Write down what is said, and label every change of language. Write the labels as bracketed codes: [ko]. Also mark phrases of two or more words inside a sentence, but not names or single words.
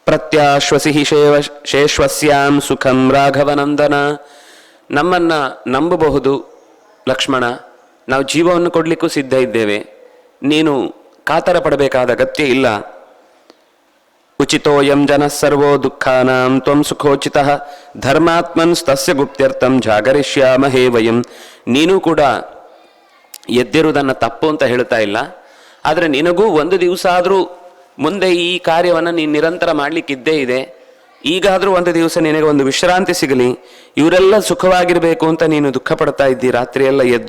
[sa] ಪ್ರತ್ಯಾಶ್ವಸಿ ಶೇಶ್ವಸ್ಯಾಂ ಸುಖಂ ರಾಘವನಂದನ. [kn] ನಮ್ಮನ್ನು ನಂಬಬಹುದು ಲಕ್ಷ್ಮಣ, ನಾವು ಜೀವವನ್ನು ಕೊಡಲಿಕ್ಕೂ ಸಿದ್ಧ ಇದ್ದೇವೆ, ನೀನು ಕಾತರ ಪಡಬೇಕಾದ ಅಗತ್ಯ ಇಲ್ಲ. [sa] ಉಚಿತೋಯಂ ಜನಃ ಸರ್ವೋ ದುಃಖಾನಾಂ ತ್ವಂ ಸುಖೋಚಿತಃ ಧರ್ಮಾತ್ಮನ್ ತಸ್ಯ ಗುಪ್ತ್ಯರ್ಥಂ ಜಾಗರಿಷ್ಯಾಮಹೇ ವಯಂ. [kn] ನೀನು ಕೂಡ ಎದ್ದಿರುವುದನ್ನು ತಪ್ಪು ಅಂತ ಹೇಳ್ತಾ ಇಲ್ಲ, ಆದರೆ ನಿನಗೂ ಒಂದು ದಿವಸ ಆದರೂ ಮುಂದೆ ಈ ಕಾರ್ಯವನ್ನು ನೀನು ನಿರಂತರ ಮಾಡಲಿಕ್ಕಿದ್ದೇ ಇದೆ. ಈಗಾದರೂ ಒಂದು ದಿವಸ ನಿನಗೆ ಒಂದು ವಿಶ್ರಾಂತಿ ಸಿಗಲಿ, ಇವರೆಲ್ಲ ಸುಖವಾಗಿರಬೇಕು ಅಂತ ನೀನು ದುಃಖ ಪಡ್ತಾ ಇದ್ದಿ ರಾತ್ರಿಯೆಲ್ಲ ಎದ್ದು.